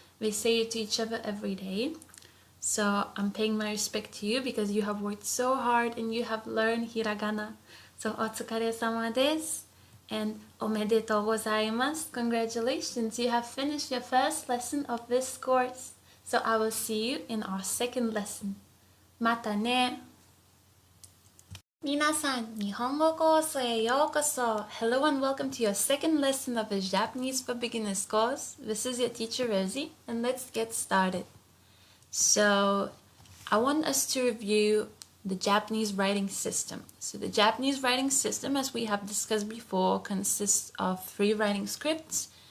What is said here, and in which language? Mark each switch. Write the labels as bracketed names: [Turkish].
[English] They say it to each other every day. So I'm paying my respect to you because you have worked so hard and you have learned hiragana. [Japanese] So otsukare-sama desu and omedetou gozaimasu. [English] Congratulations, you have finished your first lesson of this course. So I will see you in our second lesson. [Japanese] Mata ne! 皆さん、日本語コースへようこそ. [English] Hello and welcome to your second lesson of the Japanese for Beginners course. This is your teacher Rosie, and let's get started. So, I want us to review the Japanese writing system. So the Japanese writing system, as we have discussed before, consists of 3 writing scripts.